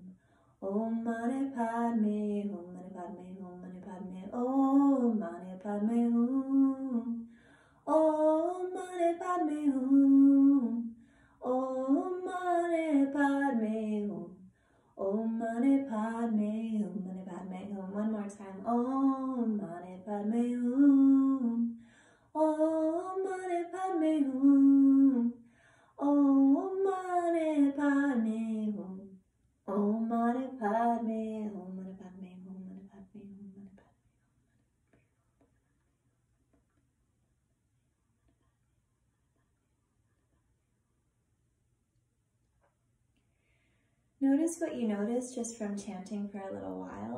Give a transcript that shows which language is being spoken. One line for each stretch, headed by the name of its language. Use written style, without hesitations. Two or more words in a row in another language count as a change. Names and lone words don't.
Sanskrit: Omani Padme Hum. Omani Padme Hum. Omani Padme Hum. Omani Padme Hum. Omani Padme Hum.
English: One more time.
Sanskrit: Omani Padme Hum. Omani Padme Hum. Omani Padme Hum. Omani Padme Hum.
English: Notice what you notice just from chanting for a little while.